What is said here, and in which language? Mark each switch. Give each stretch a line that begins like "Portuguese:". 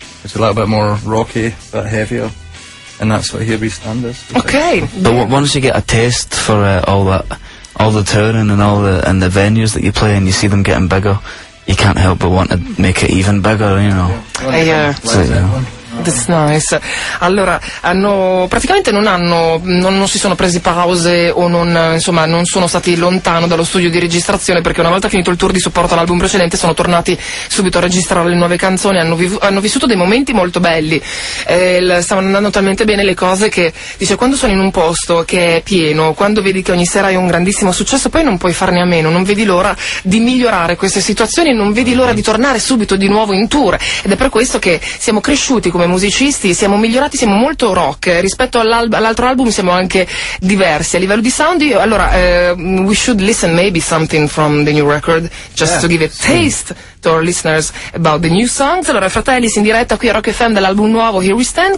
English: It's a little bit more rocky, but heavier, and that's what Here We Stand is. Okay. But once you get a taste for all the touring and all the venues that you play and you see them getting bigger, you can't help but want to make it even bigger, you know. That's nice.
Italian: Allora, non si sono presi pause o non sono stati lontano dallo studio di registrazione, perché una volta finito il tour di supporto all'album precedente sono tornati subito a registrare le nuove canzoni. Hanno vissuto dei momenti molto belli. Stavano andando talmente bene le cose che, dice, quando sono in un posto che è pieno, quando vedi che ogni sera hai un grandissimo successo, poi non puoi farne a meno, non vedi l'ora di migliorare queste situazioni, non vedi l'ora di tornare subito di nuovo in tour. Ed è per questo che siamo cresciuti come musicisti, siamo migliorati, siamo molto rock rispetto all'altro album, siamo anche diversi a livello di sound.
English: Allora, we should listen maybe something from the new record, just to give a taste to our listeners about the new songs.
Italian: Allora, Fratellis in diretta qui a Rock FM dell'album nuovo Here We Stand.